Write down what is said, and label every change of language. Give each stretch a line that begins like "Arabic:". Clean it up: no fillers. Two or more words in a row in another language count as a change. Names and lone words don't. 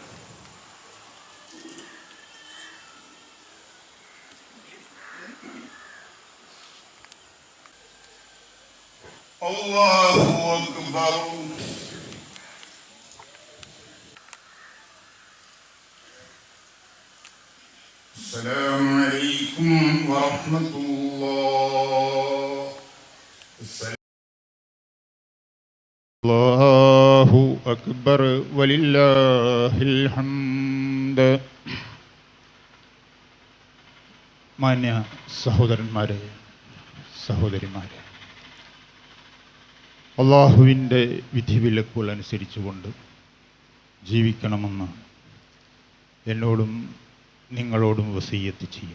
Arabic: الله أكبر السلام عليكم ورحمة الله الله أكبر ولله الحمد.
Malayalam: മാന്യ സഹോദരന്മാരെ, സഹോദരിമാരെ, അള്ളാഹുവിൻ്റെ വിധിവിലക്കുകൾ അനുസരിച്ചുകൊണ്ട് ജീവിക്കണമെന്ന് എന്നോടും നിങ്ങളോടും വസിയ്യത്ത് ചെയ്യും.